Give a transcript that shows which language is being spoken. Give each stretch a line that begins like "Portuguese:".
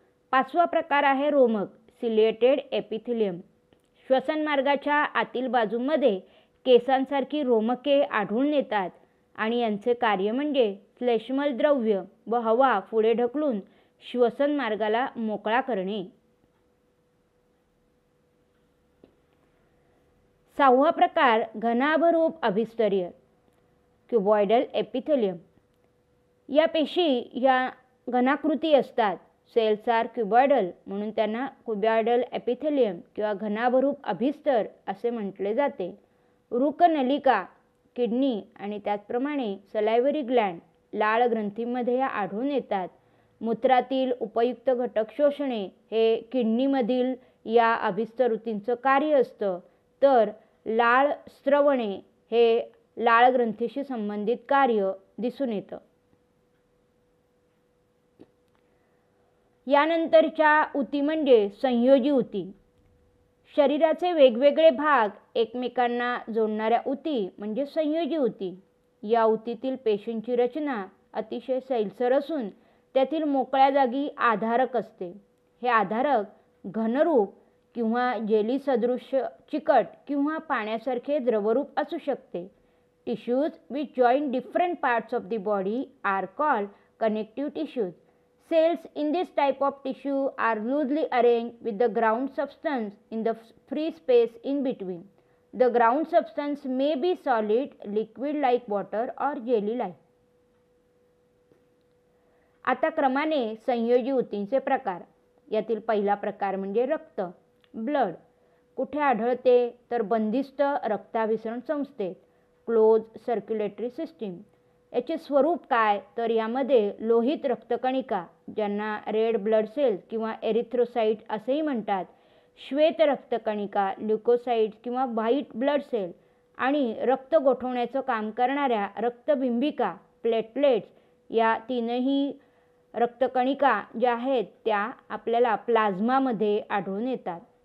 Marathi: पाचवा प्रकार आहे रोमक सिलिएटेड एपिथेलियम. श्वसनमार्गाच्या आतील बाजूमध्ये केसांसारखी रोमके आढळून येतात आणि यांचे कार्य म्हणजे श्लेष्मल द्रव्य व हवा पुढे ढकलून श्वसन मार्गाला मोकळा करणे. सहावा प्रकार घनाभरूप अभिस्तरीय क्युबॉइडल एपिथेलियम. या पेशी या घनाकृती असतात.
English: cells are cuboidal
Marathi: म्हणून त्यांना क्युबॉइडल एपिथेलियम किंवा घनाभरूप अभिस्तर असे म्हटले जाते. वृकनलिका, किडनी आणि त्याचप्रमाणे सलायव्हरी ग्लँड लाळ ग्रंथींमध्ये या आढळून येतात. मूत्रातील उपयुक्त घटक शोषणे हे किडनीमधील या अभिस्तर ऊतींचं कार्य असतं, तर लाळ स्त्रवणे हे लाळ ग्रंथीशी संबंधित कार्य दिसून येतं. यानंतरच्या ऊती म्हणजे संयोजी ऊती. शरीराचे वेगवेगळे भाग एकमेकांना जोडणाऱ्या ऊती म्हणजे संयोजी ऊती. या ऊतीतील पेशींची रचना अतिशय सैलसर असून त्यातील मोकळ्या जागी आधारक असते. हे आधारक घनरूप किंवा जेली सदृश्य चिकट किंवा पाण्यासारखे द्रवरूप असू शकते.
English: Tissues which join different parts of the body are called connective tissues. Cells in this type of tissue are loosely arranged with the ground substance in the free space in between. The ground substance may be solid, liquid like water or jelly like.
Marathi: आता क्रमाने संयोजी ऊतींचे प्रकार. यातील पहिला प्रकार म्हणजे रक्त blood. कुठे आढळते तर बंदिस्त रक्ताभिसरण संस्थेत. Close circulatory system. याचे स्वरूप काय, तर यामध्ये लोहित रक्तकणिका, ज्यांना रेड ब्लड सेल्स किंवा एरिथ्रोसाइट असेही म्हणतात, श्वेत रक्तकणिका, ल्युकोसाइट्स किंवा व्हाईट ब्लड सेल, आणि रक्त गोठवण्याचं काम करणाऱ्या रक्तबिंबिका, प्लेटलेट्स, या तीनही रक्तकणिका ज्या आहेत त्या आपल्याला प्लाझ्मामध्ये आढळून येतात.